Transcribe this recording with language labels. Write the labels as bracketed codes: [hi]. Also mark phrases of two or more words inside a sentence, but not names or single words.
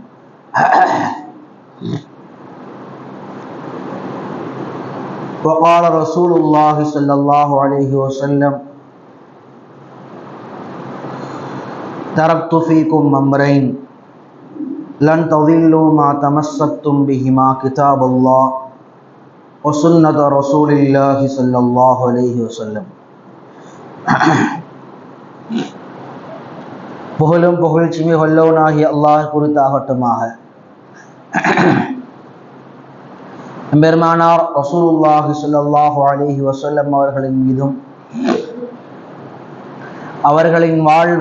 [ar] وقال رسول الله صلى الله عليه وسلم تركت فيكم أمرين لن تضلوا ما تمسكتم بهما كتاب الله وسنة رسول الله صلى الله عليه وسلم. [ta] புகழும் புகழ்ச்சியுமே வல்லவனாகிய அல்லாஹ் குறித்தாகட்டுமாக. பெருமானார் [ar] رسول الله صلى الله عليه وسلم [ta] அவர்களின் மீதும் அவர்களின் வாழ்வை